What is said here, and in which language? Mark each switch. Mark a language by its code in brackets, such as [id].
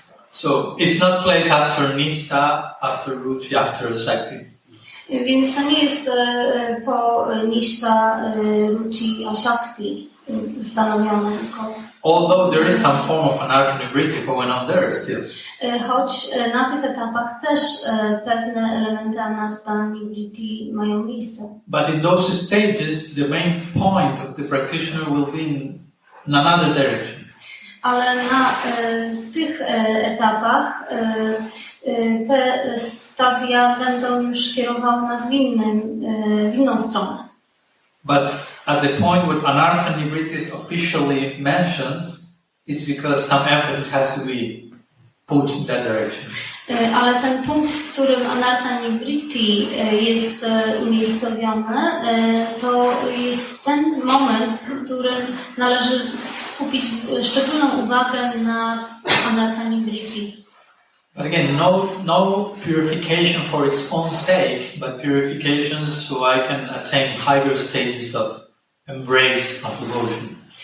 [en] So it's not placed after nishta, after ruchi, after shakti. [pl] Więc to nie jest po nishta, ruchi, ashakti stanowione. [en] Although there is some form of anartha nivritti going on there still. [pl] Choć na tych etapach też pewne elementy anartha nivritti mają miejsce. [en] But in those stages, the main point of the practitioner will be in another direction. [pl] Ale na tych etapach te stadia będą już kierowały nas w inną stronę. [en] But at the point where anartha nivritti is officially mentioned, it's because some emphasis has to be put in that direction. [pl] Ale ten punkt, w którym anartha nivritti jest umiejscowiony, to jest ten moment, w którym należy skupić szczególną uwagę na anartha nivritti. [en] But again, no purification for its own sake, but purification so I can attain higher stages of embrace of devotion.